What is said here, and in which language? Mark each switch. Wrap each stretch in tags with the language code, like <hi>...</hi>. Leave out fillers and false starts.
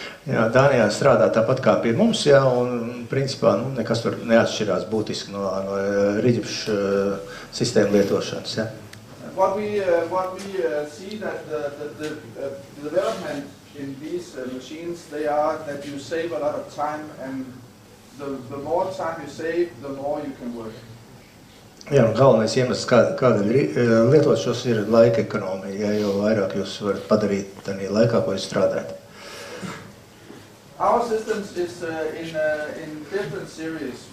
<lv>Jā, Dānijā strādā tāpat kā pie mums, jā, un principā nekas tur neatšķirās būtiski no riģipšu sistēmu lietošanas, jā.</lv> <en>What we see that the development in these machines, they are that you save a lot of time, and the more time you save, the more you can work.</en> <lv>Jā, un galvenais iemesls, kādēļ lietot šos, ir laika ekonomija, ja, jo vairāk jūs varat padarīt tādā laikā, ko jūs strādājat.</lv> <en>Our systems is in different series.</en>